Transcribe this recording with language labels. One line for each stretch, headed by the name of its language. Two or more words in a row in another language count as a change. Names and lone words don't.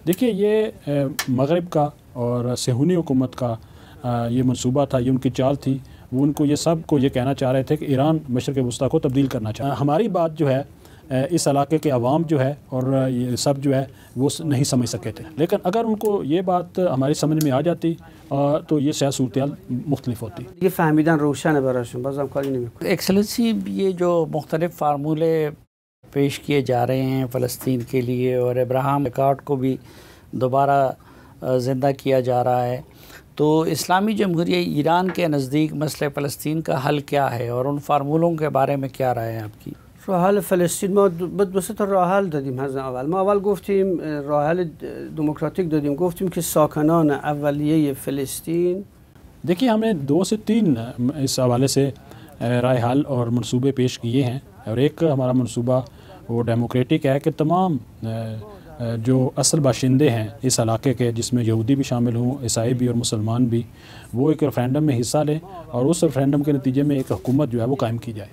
Urdu: دیکھیے یہ مغرب کا اور صہیونی حکومت کا یہ منصوبہ تھا، یہ ان کی چال تھی، وہ ان کو یہ سب کو یہ کہنا چاہ رہے تھے کہ ایران مشرق وسطیٰ کو تبدیل کرنا چاہتا ہے۔ ہماری بات جو ہے اس علاقے کے عوام جو ہے اور یہ سب جو ہے وہ نہیں سمجھ سکے تھے، لیکن اگر ان کو یہ بات ہماری سمجھ میں آ جاتی تو یہ شاید صورتحال مختلف ہوتی۔
Persian: یہ فهمیدن روشنه براشون، بازم کاری نمی‌کنه۔
Urdu: ایکسلنسی، یہ جو مختلف فارمولے پیش کیے جا رہے ہیں فلسطین کے لیے، اور ابراہیم اکارڈ کو بھی دوبارہ زندہ کیا جا رہا ہے، تو اسلامی جمہوریہ ایران کے نزدیک مسئلہ فلسطین کا حل کیا ہے، اور ان فارمولوں کے بارے میں کیا رائے ہے آپ کی؟
Persian: راه حل فلسطین ما دو سه تا راه حل دادیم از اول. ما اول گفتیم راه حل دموکراتیک دادیم، گفتیم که ساکنان اولیه فلسطین،
Urdu: دیکھیے ہم نے 2 سے 3 اس حوالے سے رائے حل اور منصوبے پیش کیے ہیں، اور ایک ہمارا منصوبہ وہ ڈیموکریٹک ہے کہ تمام جو اصل باشندے ہیں اس علاقے کے، جس میں یہودی بھی شامل ہوں، عیسائی بھی اور مسلمان بھی، وہ ایک ریفرینڈم میں حصہ لیں اور اس ریفرینڈم کے نتیجے میں ایک حکومت جو ہے وہ قائم کی جائے۔